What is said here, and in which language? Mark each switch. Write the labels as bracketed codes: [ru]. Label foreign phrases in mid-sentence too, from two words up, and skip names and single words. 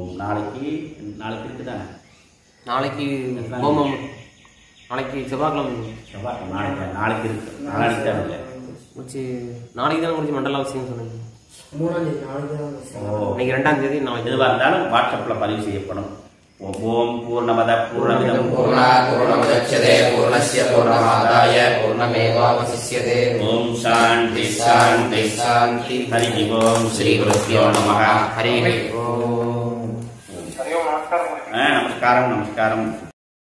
[ta] நாளைக்கு இருக்குதானே, நாளைக்கு செவ்வாய்க்கிழமை நாளைக்கு இருக்கு, நாளைக்கு தான் இல்லை, நாளைக்கு தான் முடிச்சு மண்டல அவசியம் சொன்னீங்க. 3ஆம் தேதி இன்னைக்கு 2ஆம் தேதி. நாளைக்கு எதுவாக இருந்தாலும் வாட்ஸ்அப்ல பதிவு செய்யப்படும். [sa] ॐ पूर्णमद पूर्णमिदं पूर्णात् पूर्णमुदच्यते पूर्णस्य पूर्णमादाय पूर्णमेवावशिष्यते. ॐ शान्ति शान्ति शान्ति। हरि ॐ श्री गुरुभ्यो नमः. हरि ॐ. [ta] நமஸ்காரம் நமஸ்காரம்.